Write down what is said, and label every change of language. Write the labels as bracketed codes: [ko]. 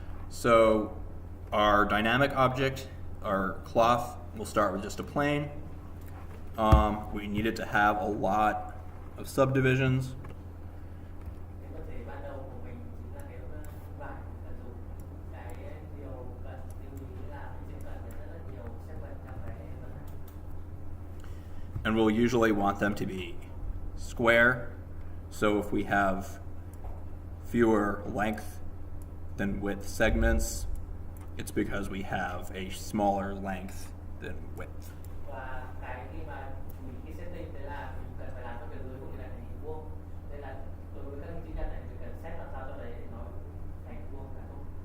[en] So, our dynamic object, our cloth, will start with just a plane. We need it to have a lot of subdivisions. [vi] Cái vật thể ban đầu của mình chính là cái vải cần dùng. Cái điều cần lưu ý là bên trên cần phải rất nhiều segment trong cái phần này. [en] And we'll usually want them to be square. So if we have fewer length, than width segments, it's because we have a smaller length than width. [vi] Và cái khi mà mình cái setting đấy là mình cần phải làm cho cái lưới của mình là thành hình vuông, nên là đối với các chi tiết này mình cần set làm sao cho đấy nó thành vuông cả tốt.